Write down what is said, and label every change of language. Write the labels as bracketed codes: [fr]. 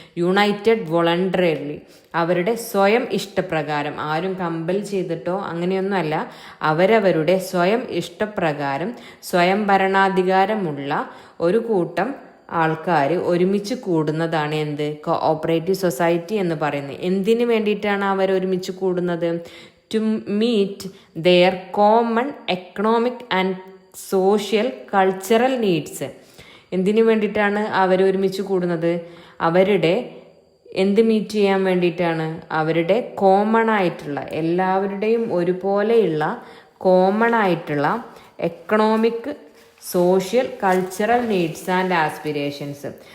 [ml] United voluntarily. അവരുടെ സ്വയം ഇഷ്ടപ്രകാരം, ആരും കമ്പൽ ചെയ്തിട്ടോ അങ്ങനെയൊന്നുമല്ല, അവരവരുടെ സ്വയം ഇഷ്ടപ്രകാരം സ്വയം ഭരണാധികാരമുള്ള ഒരു കൂട്ടം ആൾക്കാർ ഒരുമിച്ച് കൂടുന്നതാണ് എന്ത്? കോഓപ്പറേറ്റീവ് സൊസൈറ്റി എന്ന് പറയുന്നത്. എന്തിനു വേണ്ടിയിട്ടാണ് അവർ ഒരുമിച്ച് കൂടുന്നത്? [en] To meet their common economic and social cultural needs. [ml] എന്തിനു വേണ്ടിയിട്ടാണ് അവർ ഒരുമിച്ച് കൂടുന്നത്? അവരുടെ എന്ത് മീറ്റ് ചെയ്യാൻ വേണ്ടിയിട്ടാണ്? അവരുടെ കോമൺ ആയിട്ടുള്ള, എല്ലാവരുടെയും ഒരുപോലെയുള്ള കോമൺ ആയിട്ടുള്ള economic, social, cultural needs and aspirations.